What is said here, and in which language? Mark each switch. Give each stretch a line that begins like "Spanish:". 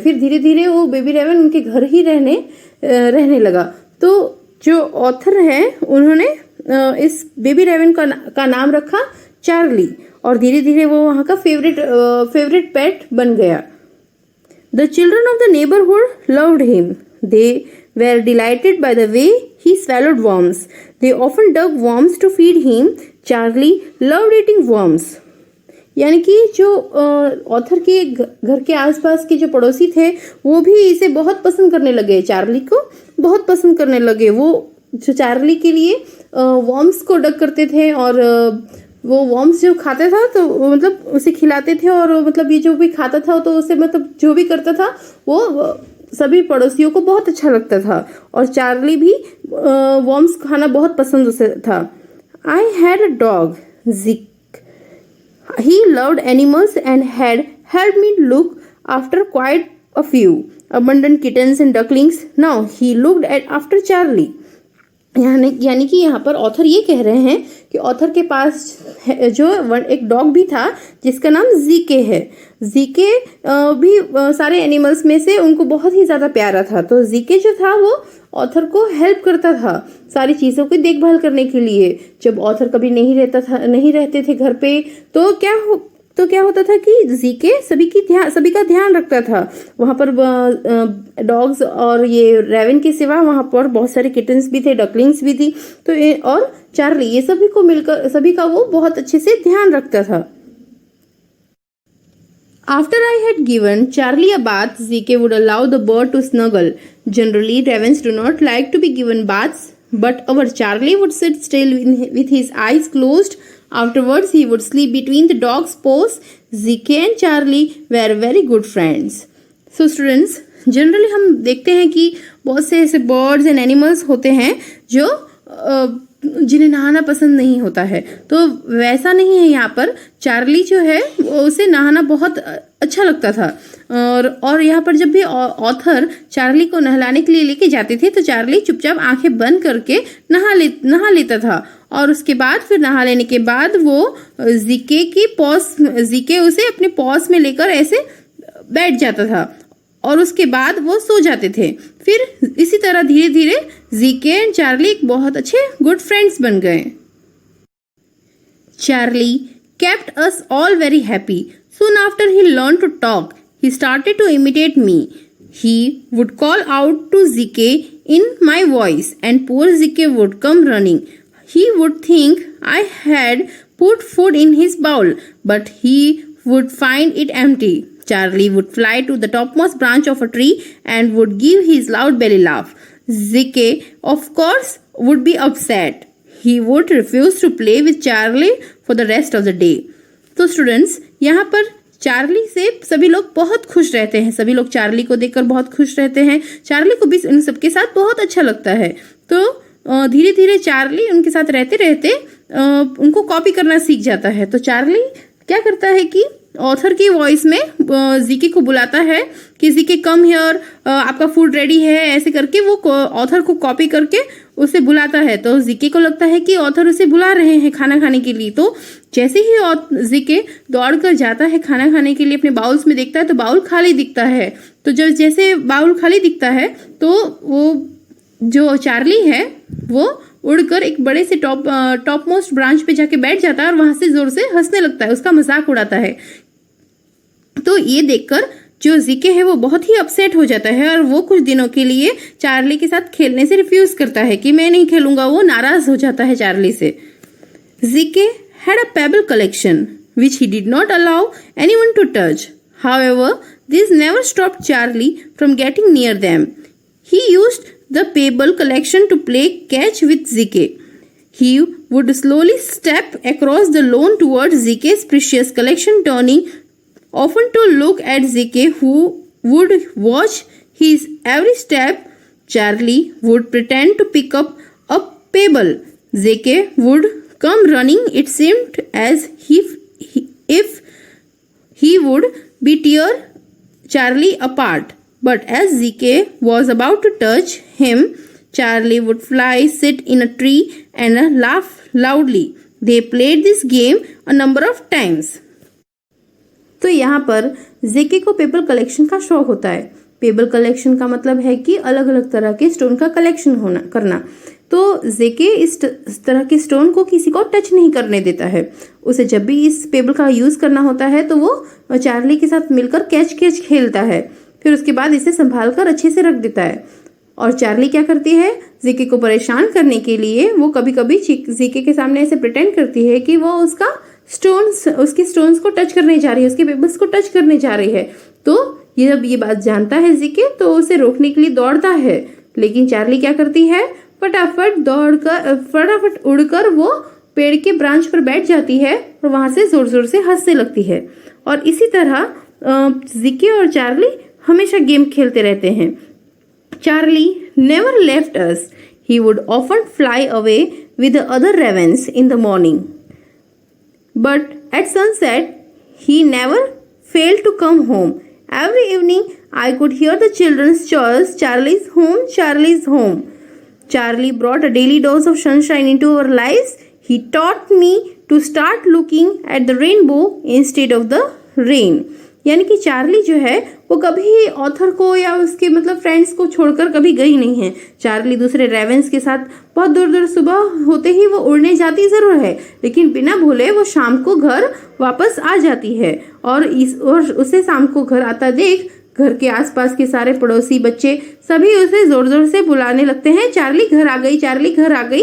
Hindi: फिर धीरे धीरे वो बेबी रेवन उनके घर ही रहने लगा. तो जो ऑथर है उन्होंने इस बेबी रेवन का नाम रखा चार्ली और धीरे धीरे वो वहाँ का फेवरेट पेट बन गया.
English: The children of the neighbourhood loved him. They were delighted by the way he swallowed worms. They often dug worms to feed him. Charlie loved eating worms.
Hindi: यानी कि जो ऑथर के घर के आसपास के जो पड़ोसी थे वो भी इसे बहुत पसंद करने लगे, चार्ली को बहुत पसंद करने लगे. वो जो चार्ली के लिए वर्म्स को डग करते थे और वो वर्म्स जो खाता था तो मतलब उसे खिलाते थे और मतलब ये जो भी खाता था तो उसे मतलब जो भी करता था वो सभी पड़ोसियों को बहुत अच्छा लगता था और चार्ली भी वर्म्स खाना बहुत पसंद उसे था.
English: I had a dog Zeke. He loved animals and had helped me look after quite a few abundant kittens and ducklings. Now he looked after Charlie.
Hindi: यानी कि यहाँ पर ऑथर ये कह रहे हैं कि ऑथर के पास जो एक डॉग भी था जिसका नाम जीके है। जीके भी सारे एनिमल्स में से उनको बहुत ही ज़्यादा प्यारा था। तो जीके जो था वो ऑथर को हेल्प करता था सारी चीज़ों की देखभाल करने के लिए। जब ऑथर कभी नहीं रहते थे घर पे तो क्या होता था कि जीके सभी का ध्यान रखता था। वहाँ पर डॉग्स और ये रेवन के सिवा वहाँ पर बहुत सारे किटन्स भी थे, डकलिंग्स भी थी, और चार्ली, ये सभी का वो बहुत अच्छे से ध्यान रखता था।
English: After I had given Charlie a bath, Zeke would allow the bird to snuggle. Generally, ravens do not like to be given baths, but our Charlie would sit still with his eyes closed. Afterwards, he would sleep between the dog's paws. Zeke and Charlie were very good friends. So, students,
Hindi: generally हम देखते हैं कि बहुत से ऐसे birds and animals होते हैं जो जिन्हें नहाना पसंद नहीं होता है। तो वैसा नहीं है यहाँ पर। चार्ली जो है उसे नहाना बहुत अच्छा लगता था, और यहाँ पर जब भी ऑथर चार्ली को नहलाने के लिए लेके जाते थे तो चार्ली चुपचाप आंखें बंद करके नहा लेता था, और उसके बाद फिर नहा लेने के बाद वो जीके उसे अपने पॉस में लेकर ऐसे बैठ जाता था, और उसके बाद वो सो जाते थे। फिर इसी तरह धीरे धीरे जीके एंड चार्ली एक बहुत अच्छे गुड फ्रेंड्स बन गए।
English: Charlie kept us all very happy. Soon after he learned to talk, he started to imitate me. He would call out to Zeke in my voice, and poor Zeke would come running. He would think I had put food in his bowl, but he would find it empty. Charlie would fly to the topmost branch of a tree and would give his loud belly laugh. Zeke, of course, would be upset. He would refuse to play with Charlie for the rest of the day.
Hindi: तो students, यहाँ पर Charlie से सभी लोग बहुत खुश रहते हैं। सभी लोग चार्ली को देखकर बहुत खुश रहते हैं। चार्ली को भी इन सबके साथ बहुत अच्छा लगता है। तो धीरे धीरे चार्ली उनके साथ रहते रहते उनको कॉपी करना सीख जाता है। तो चार्ली क्या करता है कि ऑथर की वॉइस में जीके को बुलाता है कि जीके
English: come here,
Hindi: आपका फूड रेडी है, ऐसे करके वो ऑथर को कॉपी करके उसे बुलाता है। तो जीके को लगता है कि ऑथर उसे बुला रहे हैं खाना खाने के लिए। तो जैसे ही जीके दौड़ कर जाता है खाना खाने के लिए, अपने बाउल्स में देखता है तो बाउल खाली दिखता है। तो जब जैसे बाउल खाली दिखता है तो वो जो चार्ली है वो उड़कर एक बड़े से टॉप मोस्ट ब्रांच पे जाके बैठ जाता है और वहां से जोर से हंसने लगता है, उसका मजाक उड़ाता है। तो ये देखकर जो जीके है वो बहुत ही अपसेट हो जाता है और वो कुछ दिनों के लिए चार्ली के साथ खेलने से रिफ्यूज करता है कि मैं नहीं खेलूंगा। वो नाराज हो जाता है चार्ली से।
English: Zeke had a pebble collection which he did not allow anyone to touch. However, this never stopped Charlie from getting near them. He used the pebble collection to play catch with Zeke. He would slowly step across the lawn towards Zeke's precious collection, turning often to look at Zeke, who would watch his every step. Charlie would pretend to pick up a pebble. Zeke would come running. It seemed as if he would be tear Charlie apart. But as Zeke was about to touch him, Charlie would fly, sit in a tree, and laugh loudly. They played this game a number of times.
Hindi: तो यहाँ पर जेके को paper collection का शौक होता है। Paper collection का मतलब है कि अलग अलग तरह के स्टोन का कलेक्शन करना। तो जेके इस तरह के स्टोन को किसी को टच नहीं करने देता है। उसे जब भी इस पेपर का यूज करना होता है तो वो चार्ली के साथ मिलकर कैच खेलता है। फिर उसके बाद इसे संभाल कर अच्छे से रख देता है। और चार्ली क्या करती है, जेके को परेशान करने के लिए वो कभी कभी जेके के सामने ऐसे प्रिटेंड करती है कि वो उसके स्टोन्स को टच करने जा रही है, उसके पेपर्स को टच करने जा रही है। तो जब ये बात जानता है जेके तो उसे रोकने के लिए दौड़ता है, लेकिन चार्ली क्या करती है, फटाफट उड़कर वो पेड़ के ब्रांच पर बैठ जाती है और वहां से जोर जोर से हंसने लगती है। और इसी तरह जेके और चार्ली हमेशा गेम खेलते रहते हैं।
English: Charlie never left us. He would often fly away with the other ravens in the morning. But at sunset, he never failed to come home. Every evening, I could hear the children's chorus, Charlie's home, Charlie's home. Charlie brought a daily dose of sunshine into our lives. He taught me to start looking at the rainbow instead of the rain.
Hindi: यानी कि Charlie जो है वो कभी author को या उसके मतलब फ्रेंड्स को छोड़कर कभी गई नहीं है। चार्ली दूसरे रेवेंस के साथ बहुत दूर दूर सुबह होते ही वो उड़ने जाती जरूर है, लेकिन बिना भूले वो शाम को घर वापस आ जाती है। और उसे शाम को घर आता देख घर के आसपास के सारे पड़ोसी बच्चे सभी उसे जोर जोर से बुलाने लगते हैं, चार्ली घर आ गई, चार्ली घर आ गई।